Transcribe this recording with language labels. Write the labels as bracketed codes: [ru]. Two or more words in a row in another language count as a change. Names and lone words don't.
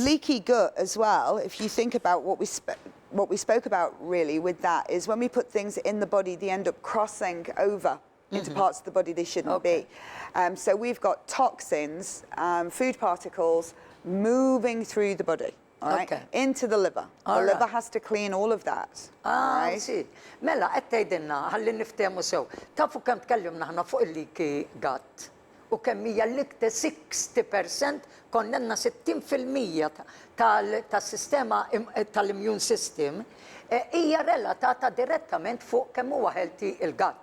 [en] Leaky gut as well, if you think about what we spoke about really with that, is when we put things in the body, they end up crossing over into parts of the body they shouldn't be. So we've got toxins, food particles moving through the body. All right, into the liver. The liver has to clean all of that. Right? Si. [mt] Mela, qed tgħidilna ħalli niftehmu sew. Tafu kemm tkellimna aħna fuq il- [en] leaky gut. [mt] U kemm hija l-iktar 60% konnenna 60% tas-sistema tal- [en] immune system [mt] hija relatata direttament fuq kemm huwa healthy il-gut.